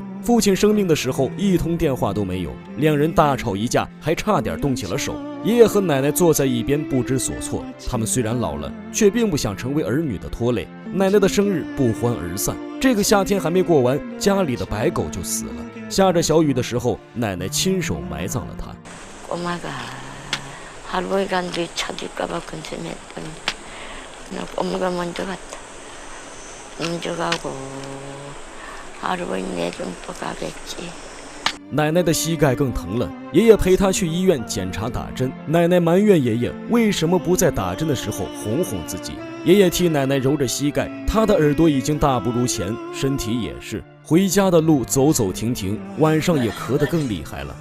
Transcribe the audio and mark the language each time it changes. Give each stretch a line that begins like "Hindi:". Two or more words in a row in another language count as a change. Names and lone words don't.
Chinese: 父亲生病的时候一通电话都没有，2人大吵一架，还差点动起了手。爷爷和奶奶坐在一边不知所措，他们虽然老了，却并不想成为儿女的拖累。奶奶的生日不欢而散，这个夏天还没过完，家里的白狗就死了。下着小雨的时候，奶奶亲手埋葬了它。
Korean: 할머니가 네 찾을까봐 근심했더니 엄마가 먼저 갔다. 먼저 가고 할머니 내좀 또 가겠지.
Chinese: 奶奶的膝盖更疼了，爷爷陪她去医院检查打针。奶奶埋怨爷爷为什么不在打针的时候哄哄自己。爷爷替奶奶揉着膝盖，他的耳朵已经大不如前，身体也是。回家的路走走停停，晚上也咳得更厉害了。